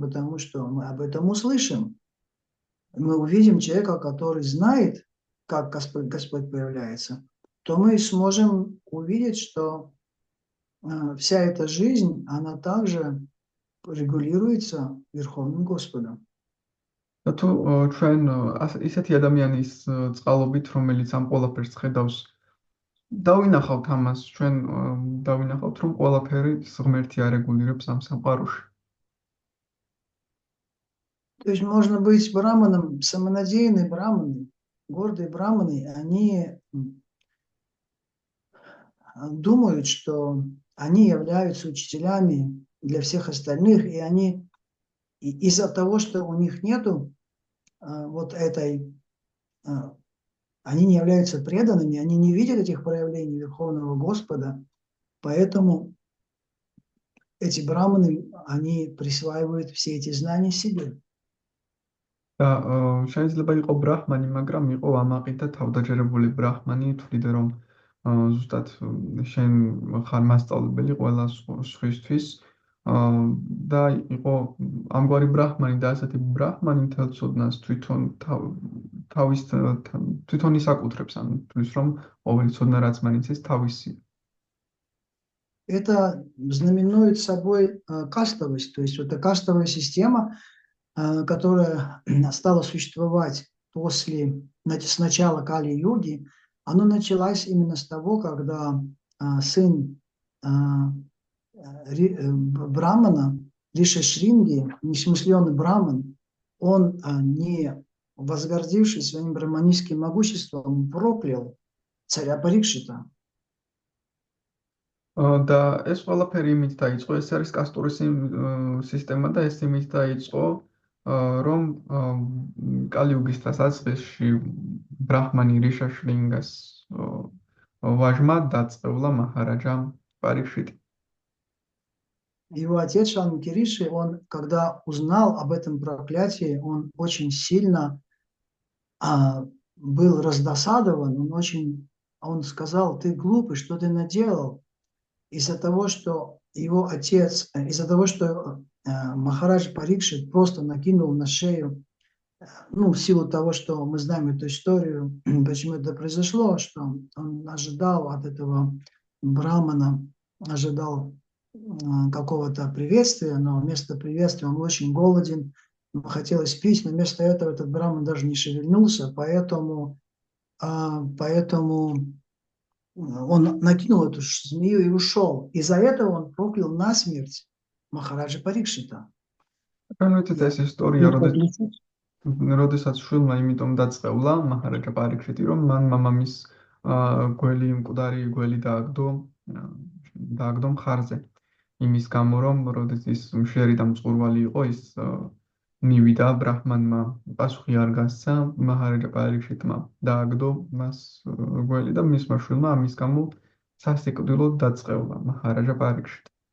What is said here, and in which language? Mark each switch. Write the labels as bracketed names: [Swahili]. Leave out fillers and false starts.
[Russian] Потому что мы об этом услышим. Мы увидим человека, который знает, как Господь проявляется, то мы сможем увидеть, что вся эта жизнь, она также регулируется Верховным Господом. [Georgian] თუ ჩვენ ისეთი ადამიანის წყალობით, რომელიც ამ ყველაფერს ხედავს, დავინახავთ ამას, ჩვენ დავინახავთ, რომ ყველაფერი ღმერთი არეგულირებს ამ სამყაროში. [Russian] То есть можно быть браманом, самонадеянные браманы, гордые браманы, они думают, что они являются учителями для всех остальных, и они из-за того, что у них нету они не являются преданными, они не видят этих проявлений Верховного Господа, поэтому эти браманы, они присваивают все эти знания себе. [Georgian] და შეიძლება იყო ბრაჰმანი, მაგრამ იყო ამაყი და თავდაჯერებული ბრაჰმანი, თვლიდა რომ ზუსტად შენ ხარ მასწავლებელი ყველა სხვისთვის და იყო ამგვარი ბრაჰმანი და ასეთი ბრაჰმანი მთელ ცოდნას თვითონ ისაკუთრებს, ანუ თვლის რომ ყოველი ცოდნა რაც მან იცის თავისი. [Russian] Это знаменует собой кастовость, то есть это кастовая система, которая стала существовать с начала Кали-юги. Она началась именно с того, когда сын Брамана, Риша Шринги, несмысленный Браман, он, не возгордившись своим браманистским могуществом, проклял царя Парикшита. [Georgian] და ეს ყველაფერი იმით დაიწყო, ეს არის კასტური სისტემა და ეს იმით დაიწყო, რომ კალიუგის დასაწყისში ბრაჰმანი რიშა შრინგას ვაჟმა დაწყევლა მაჰараჯა Парикшит. [Russian] Его отец Шанмуки Риши, он, когда узнал об этом проклятии, он очень сильно был раздосадован, он сказал: ты глупый, что ты наделал? Из-за того, что его отец, из-за того, что Махарадж Парикшит просто накинул на шею, в силу того, что мы знаем эту историю, почему это произошло, что он ожидал от этого брамана, ожидал какого-то приветствия, но вместо приветствия он очень голоден, ему хотелось пить, но вместо этого этот браман даже не шевельнулся, поэтому он накинул эту змею и ушел. Из-за этого он проклял насмерть Махараджа Парикшита. [Georgian] ეს ისტორია, როდესაც შვილმა იმიტომ დაწყევლა მაჰარაჯა პარიქშიტი, რომ მან მამამის მკვდარი გველი დააგდო მხარზე. იმის გამო, რომ როდესაც ის მშვიერი და მწყურვალი იყო, ის ნივიდა ბრაჰმანმა პასუხი არ გასცა, მაჰარაჯა პარიქშიტმა დააგდო მას გველი და მისმა შვილმა ამის გამო სასიკვდილოდ დაწყევლა მაჰარაჯა პარიქშიტი.